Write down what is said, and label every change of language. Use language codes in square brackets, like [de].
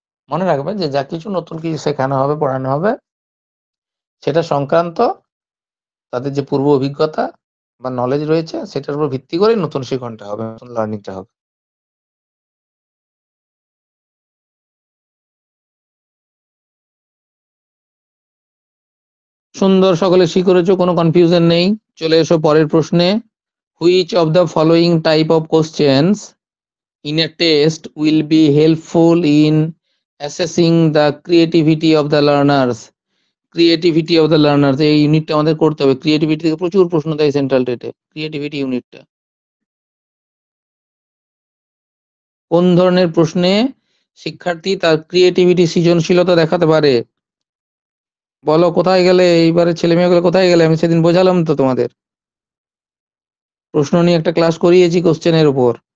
[bn] মনে রাখবে যে যা কিছু নতুন কিছু শেখানো হবে, পড়ানো হবে, সেটা সংক্রান্ত তাদের যে পূর্ব অভিজ্ঞতা বা নলেজ রয়েছে সেটার উপর ভিত্তি করে নতুন শিখনটা হবে, নতুন লার্নিংটা হবে। সুন্দর, সকলে সি করেছো, কোনো কনফিউশন নেই। চলে এসো পরের প্রশ্নে। [en] Which of the following type of questions in a test will be helpful in assessing the creativity of the learners? Creativity of the learners, [bn] এই ইউনিটটা আমাদের করতে হবে। ক্রিয়েটিভিটি থেকে প্রচুর প্রশ্ন দেয় সেন্ট্রাল টেটে, ক্রিয়েটিভিটি ইউনিটটা। কোন ধরনের প্রশ্নে শিক্ষার্থী তার ক্রিয়েটিভিটি, সৃজনশীলতা দেখাতে পারে? বলো কোথায় গেলে, এইবারে ছেলে মেয়েগুলো কোথায় গেলে? আমি সেদিন বোঝালাম তো তোমাদের, প্রশ্ন নিয়ে একটা ক্লাস করিয়েছি কোশ্চেনের উপর।